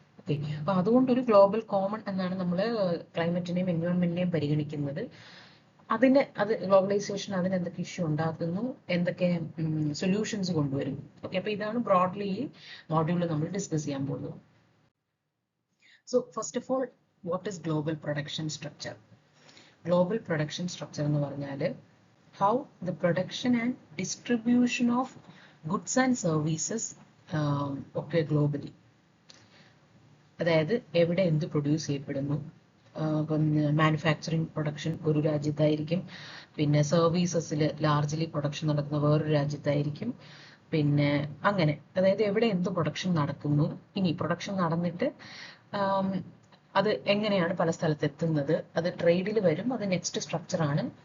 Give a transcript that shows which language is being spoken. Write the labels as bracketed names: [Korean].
[Malayalam] Okay, അപ്പൊ അതുകൊണ്ടൊരു global common എന്നാണ് നമ്മൾ ക്ലൈമറ്റിനെയും എൻവയോൺമെന്റിനെയും പരിഗണിക്കുന്നത്. അത് ഗ്ലോബലൈസേഷൻ അതിന് എന്തൊക്കെ ഇഷ്യൂ ഉണ്ടാക്കുന്നു, എന്തൊക്കെ സൊല്യൂഷൻസ് കൊണ്ടുവരും. ഓക്കെ, അപ്പൊ ഇതാണ് ബ്രോഡ്ലി ഈ മോഡ്യൂളിൽ നമ്മൾ ഡിസ്കസ് ചെയ്യാൻ പോകുന്നത്. [English] So first of all, what is global production structure? Global production structure [Malayalam] എന്ന് പറഞ്ഞാൽ [English] how the production and distribution of goods and services occur globally. [Malayalam] അതായത് എവിടെ എന്ത് പ്രൊഡ്യൂസ് ചെയ്യപ്പെടുന്നു. ഇപ്പം മാനുഫാക്ചറിങ് പ്രൊഡക്ഷൻ ഒരു രാജ്യത്തായിരിക്കും, പിന്നെ സർവീസസിൽ ലാർജ്ലി പ്രൊഡക്ഷൻ നടക്കുന്ന വേറൊരു രാജ്യത്തായിരിക്കും, പിന്നെ അങ്ങനെ അതായത് എവിടെ എന്ത് പ്രൊഡക്ഷൻ നടക്കുന്നു, ഇനി പ്രൊഡക്ഷൻ നടന്നിട്ട് അത് എങ്ങനെയാണ് പല സ്ഥലത്ത് എത്തുന്നത്, അത് ട്രേഡിൽ വരും, അത് നെക്സ്റ്റ് സ്ട്രക്ചറാണ്.